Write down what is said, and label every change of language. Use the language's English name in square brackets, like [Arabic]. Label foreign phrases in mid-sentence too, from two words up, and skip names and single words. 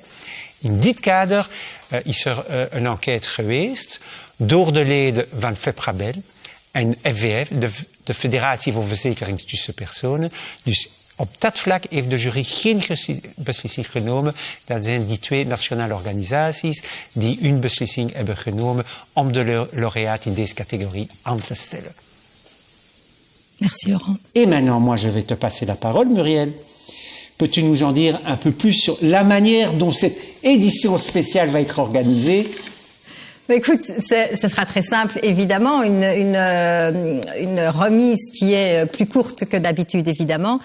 [Dutch] In dit kader is er een enquête geweest door de leden van FEPRABEL en FVF, de Federatie voor Verzekering tussen Personen. Dus op dat vlak heeft de jury geen beslissing genomen. Dat zijn die 2 nationale organisaties die hun beslissing hebben genomen om de lauréat in deze catégorie aan te stellen. [French] Merci Laurent. Et maintenant, moi, je vais te passer la parole, Muriel. Peux-tu nous en dire un peu plus sur la manière dont cette édition spéciale va être organisée? Écoute, ce sera très simple, évidemment, une remise qui est plus courte que d'habitude, évidemment.